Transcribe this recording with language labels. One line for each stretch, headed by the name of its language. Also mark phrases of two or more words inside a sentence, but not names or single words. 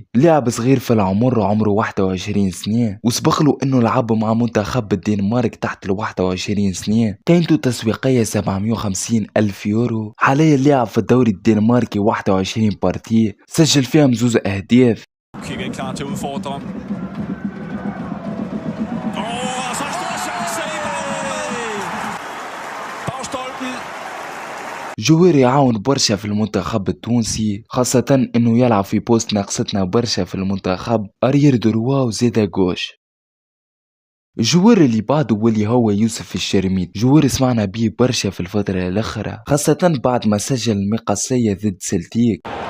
Arabic: لاعب صغير في العمر، عمره 21 سنة، وسبقله انه لعب مع منتخب الدنمارك تحت ال 21 سنة. قيمته التسويقية 750 ألف يورو. حاليا لاعب في الدوري الدنماركي 21 بارتي، سجل فيهم زوز أهداف.
Danish: Kigge klar til at udfordre. Og så stor chance i bagstolpen.
Arabic: جوير يعاون برشا في المنتخب التونسي، خاصة انه يلعب في بوست ناقصتنا برشا في المنتخب،
French: arrière droit
Arabic: وزيدا جوش. الجوار اللي بعده واللي هو يوسف الشرميت، جوار سمعنا بيه برشا في الفترة الأخرى، خاصة بعد ما سجل المقصية ضد سلتيك.